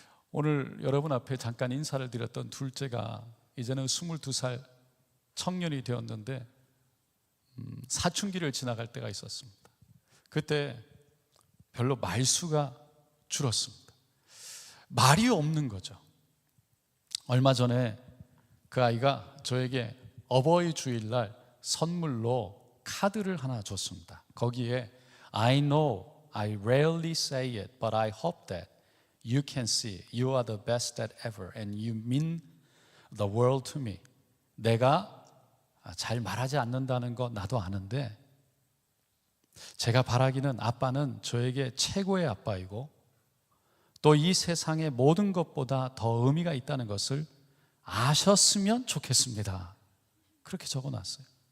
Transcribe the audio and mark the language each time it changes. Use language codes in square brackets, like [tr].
[ko] 오늘 여러분 앞에 잠깐 인사를 드렸던 둘째가 이제는 22살 청년이 되었는데 사춘기를 지나갈 때가 있었습니다. 그때 별로 말수가 줄었습니다. 말이 없는 거죠. 얼마 전에 그 아이가 저에게 어버이 주일날 선물로 카드를 하나 줬습니다. 거기에 [en] I know I rarely say it, but I hope that you can see you are the best that ever and you mean the world to me. [ko] 내가 잘 말하지 않는다는 거 나도 아는데 제가 바라기는 아빠는 저에게 최고의 아빠이고 또 이 세상의 모든 것보다 더 의미가 있다는 것을 아셨으면 좋겠습니다. 그렇게 적어놨어요.